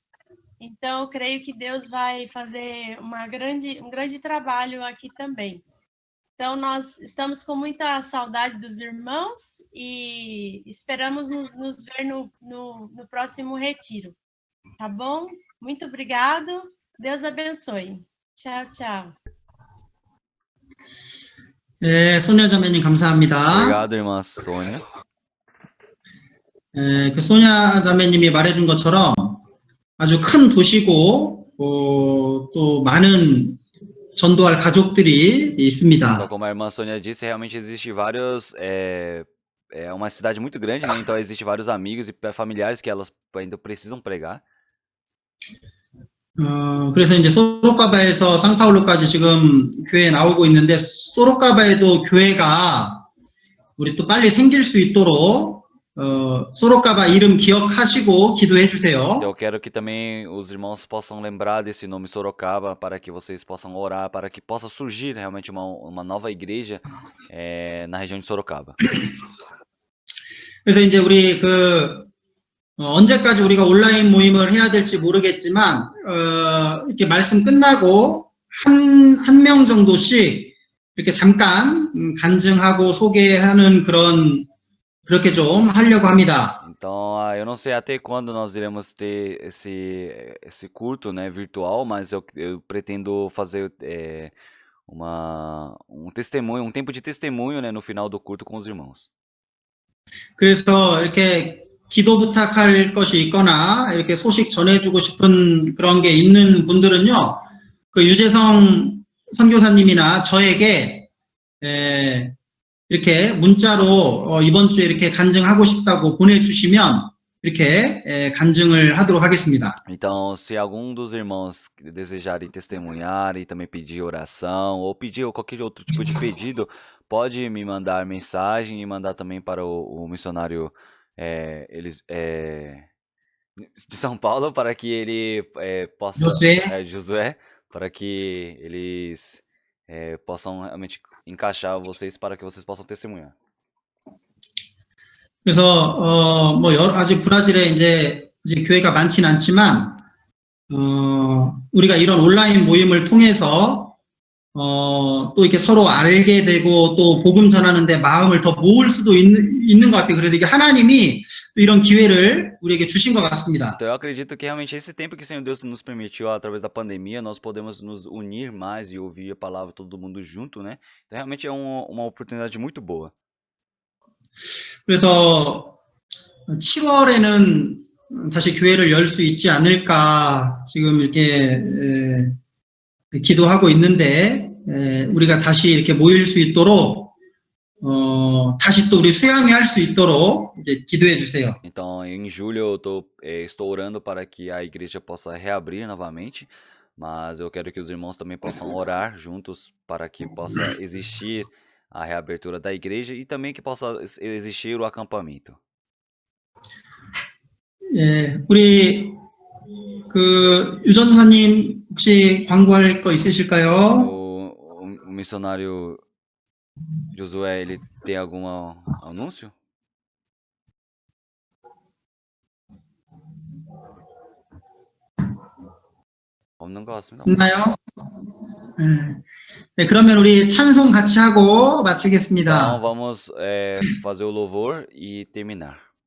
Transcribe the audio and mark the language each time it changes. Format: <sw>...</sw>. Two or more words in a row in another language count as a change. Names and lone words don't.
<pt>Então, eu creio que Deus vai fazer um grande trabalho aqui também. Então, nós estamos com muita saudade dos irmãos e esperamos nos ver no próximo retiro. Tá bom? Muito obrigado. Deus abençoe. Tchau, tchau.</pt> <ko>소냐 자매님 감사합니다.</ko> <pt>Obrigado, irmã Sônia.</pt> <ko>그 소냐 자매님이 말해준 것처럼 아주 큰 도시고 또 많은 전도할 가족들이 있습니다.</ko> <pt>Então, como a irmã Sônia disse, realmente existe vários. É uma cidade muito grande, né? Então existe vários amigos e familiares que elas ainda precisam pregar.</pt> <ko>그래서 이제 소로카바에서 상파울루까지 지금 교회 나오고 있는데 소로카바에도 교회가 우리 또 빨리 생길 수 있도록 소로카바 이름 기억하시고 기도해 주세요.</ko> <pt>Eu quero que também os irmãos possam lembrar desse nome Sorocaba para que vocês possam orar, para que possa surgir realmente uma nova igreja na região de Sorocaba.</pt> <ko>그래서 이제 우리 언제까지 우리가 온라인 모임을 해야 될지 모르겠지만 이렇게 말씀 끝나고 한 명 정도씩 이렇게 잠깐 간증하고 소개하는 그렇게 좀 하려고 합니다.</ko> <pt>Então, eu não sei até quando nós iremos ter esse culto, né, virtual, mas eu pretendo fazer um testemunho, um tempo de testemunho, né, no final do culto com os irmãos.</pt> <ko>그래서 이렇게 기도 부탁할 것이 있거나 이렇게 소식 전해주고 싶은 그런 게 있는 분들은요, 그 유재성 선교사님이나 저에게 이렇게 문자로 이번 주에 이렇게 간증하고 싶다고 보내주시면 이렇게 간증을 하도록 하겠습니다.</ko> <pt>Então, se algum dos irmãos desejarem testemunhar e também pedir oração ou pedir qualquer outro tipo de pedido, pode me mandar mensagem e mandar também para o missionário de São Paulo para que ele possa Josué, para que eles possam realmente encaixar vocês para que vocês possam testemunhar.</pt> <ko>그래서 아직 브라질에 이제 교회가 많지는 않지만 우리가 이런 온라인 모임을 통해서 또 이렇게 서로 알게 되고 또 복음 전하는데 마음을 더 모을 수도 있는 것 같아요. 그래서 이게 하나님이 또 이런 기회를 우리에게 주신 것 같습니다.</ko> <pt>Então eu acredito que realmente esse tempo que o Senhor Deus nos permitiu através da pandemia, nós podemos nos unir mais e ouvir a palavra todo mundo junto, né? Então realmente é uma oportunidade muito boa.</pt> <ko>그래서 7월에는 다시 교회를 열 수 있지 않을까 지금 이렇게 기도하고 있는데 우리가 다시 이렇게 모일 수 있도록 다시 또 우리 수양회 할 수 있도록 이제 기도해 주세요.</ko> <pt>Então, em julho eu estou orando para que a igreja possa reabrir novamente, mas eu quero que os irmãos também possam orar juntos para que possa existir a reabertura da igreja e também que possa existir o acampamento.</pt> <ko>우리 유전사님 혹시 광고할 거 있으실까요?</ko> <pt>O missionário Josué, ele tem algum anúncio?</pt> <ko>없는 것 같습니다. 있나요? 네, 그러면 우리 찬송 같이 하고 마치겠습니다.</ko> <pt>Então vamos fazer o louvor e terminar.</pt>